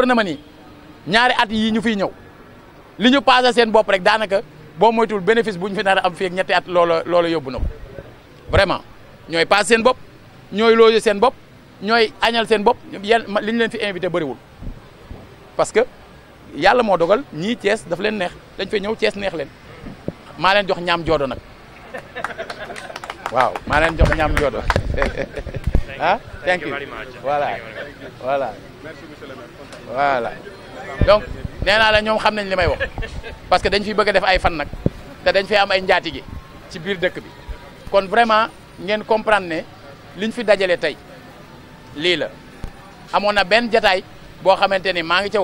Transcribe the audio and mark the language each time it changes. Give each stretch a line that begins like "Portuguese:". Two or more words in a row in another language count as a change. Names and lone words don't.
Wolof: na ma ni ñaari at yi ñu fiy ñëw li ñu passé seen bopp rek daanaka boo moytul bénéfice bu ñu fi nar a am fii ak ñetti at loola yóbbu na ko vraiment ñooy passé seen bopp ñooy loger seen bopp ñooy añal seen bopp li ñu leen fi invité bëriwul
French: parce que
Wolof: yàlla moo dogal ñii Thiès daf leen neex dañ fay ñëw Thiès neex leen maa leen jox ñaam joodo nag waaw maa leen jox ñaam joodo ah
English: thank you
Wolof: voilà donc nee naa la ñoom xam nañ li may wax
French: parce que
Wolof: dañ fi bëgg a def ay fan nag te dañ fay am ay njaatige ci biir dëkk bi kon vraiment ngeen comprendre ne liñ fi dajale tey lii la amoon na benn jataay boo xamante ni maa ngi ca